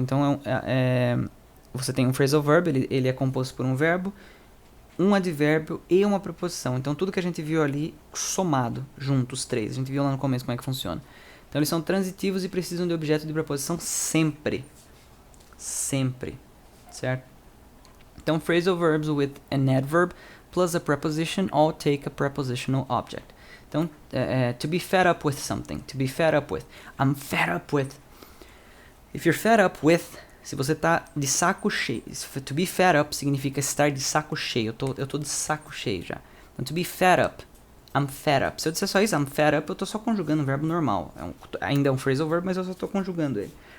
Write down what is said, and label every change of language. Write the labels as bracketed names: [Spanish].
[Portuguese] Então, você tem um phrasal verb. Ele é composto por um verbo, um advérbio e uma preposição. Então, tudo que a gente viu ali somado, juntos, os três. A gente viu lá no começo como é que funciona. Então, eles são transitivos e precisam de objeto de preposição sempre. Sempre. Certo? [English] Então, phrasal verbs with an adverb plus a preposition all take a prepositional object. Então, to be fed up with something. To be fed up with. I'm fed up with. If you're fed up with, [Portuguese] se você tá de saco cheio. [English] To be fed up [Portuguese] significa estar de saco cheio. Eu tô de saco cheio já. Então, [English] to be fed up. I'm fed up. [Portuguese] Se eu disser só isso, [English] I'm fed up, [Portuguese] eu tô só conjugando um verbo normal. Ainda é um phrasal verb, mas eu só tô conjugando ele.